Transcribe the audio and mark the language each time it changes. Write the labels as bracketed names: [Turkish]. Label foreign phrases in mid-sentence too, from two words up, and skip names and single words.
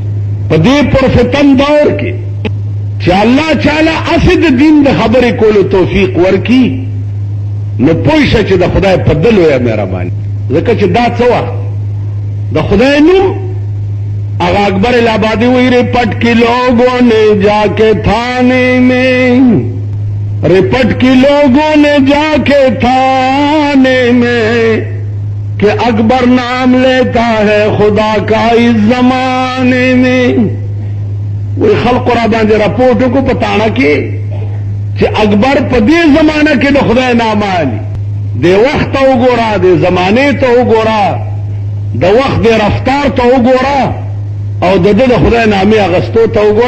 [Pashto] په دې پرفتن دور کې چې الله چاله اسې د دین د خبرې کولو توفیق ورکړي نو پوه شه چې د خدای په دل لویه مهرباني. ځکه چې دا څه وخت د خدای نوم هغه اکبر الہآبادی وی [Urdu] رپٹ کی لوگوں نے جا کے تھانے میں، رپٹ کی لوگوں نے جا کے تھانے میں کہ اکبر نام لیتا ہے خدا کا اس زمانے میں. [Pashto] وی خلق را باندې راپورټ کو پتاڼه کې چې اکبر په دې زمانہ کې د خدای نام علی د وخت ته وګوره، د زمانه ته وګوره، د وخت د رفتار ته وګوره او د خدای نامې اغستو ته وګوره.